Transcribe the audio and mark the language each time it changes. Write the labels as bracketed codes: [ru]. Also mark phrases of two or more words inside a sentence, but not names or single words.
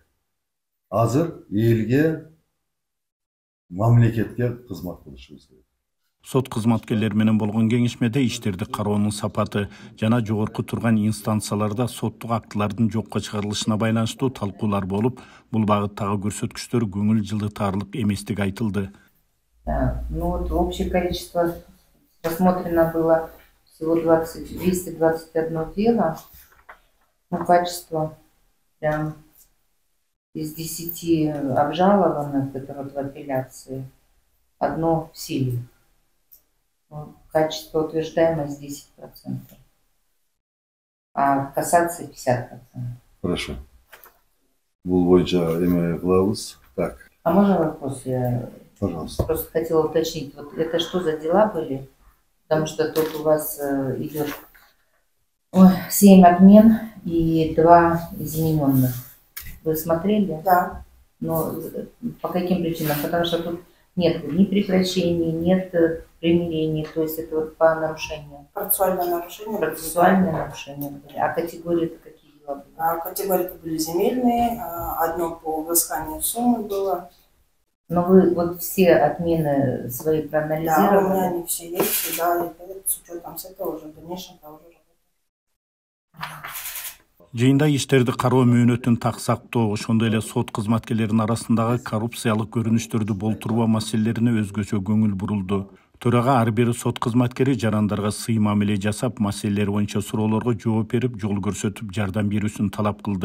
[ky] Азыр элге, мамлекетке кызмат кылышыбыз керек. Сот кызматкерлери менен болгон кеңешмеде иштерди кароонун сапаты жана жогорку турган инстанцияларда соттук актылардын жокко чыгарылышына байланыштуу талкуулар болуп, бул багыттагы көрсөткүчтөр көңүл жылытарлык эместиги айтылды. [ru] Ну вот общее количество рассмотрено было всего 221 дело, но качество прям из 10 обжалованных, это вот в апелляции, одно в силе. Качество утверждаемость 10%, а в кассации 50%. Хорошо. [ky] Бул боюнча эме кылабыз. [ru] Так. А можно вопрос? Пожалуйста. Просто хотела уточнить, вот это что за дела были? Потому что тут у вас идет 7 отмен и 2 измененных. Вы смотрели? Да. Но по каким причинам? Потому что тут нет ни прекращений, нет примирений, то есть это вот по нарушениям. Процессуальное нарушение. Процессуальные нарушения были. А категории-то какие дела были? Категории были земельные, одно по взысканию суммы было. Но вы вот все отмены свои проанализировали? Да, у меня они все есть, да, и с учетом с этого уже в дальнейшем тоже работать. [ky] Жыйында иштерди кароо мөөнөтүн таксактоо, ошондой эле сот кызматкерлеринин арасындагы коррупциялык көрүнүштөрдү болтурбоо маселелерине өзгөчө көңүл бурулду. Төрага ар бир сот кызматкери жарандарга сый мамиле жасап, маселелер боюнча суроолорго жооп берип, жол көрсөтүп, жардам берүүсүн талап кылды.